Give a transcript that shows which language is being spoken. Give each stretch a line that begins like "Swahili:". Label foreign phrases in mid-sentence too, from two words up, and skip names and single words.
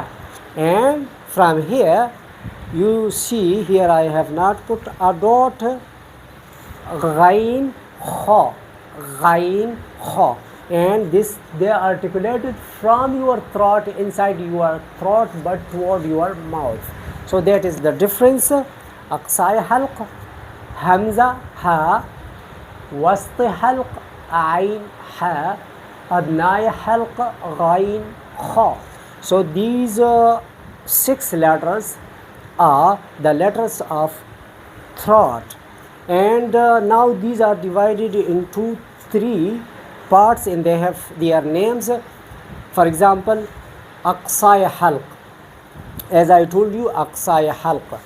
English: And from here, you see here I have not put a dot,
Arabic: غين، خاء، غين، خاء.
English: And this, they are articulated from your throat, inside your throat, but toward your mouth. So that is the difference.
Arabic: أقصى الحلق، همزة, هاء، وسط الحلق، عين، حاء، أدنى الحلق، غين، خاء.
English: So these 6 letters are the letters of throat, and now these are divided into 3 parts, and they have their names. For example,
Arabic: أقصى الحلق,
English: as I told you,
Arabic: أقصى الحلق.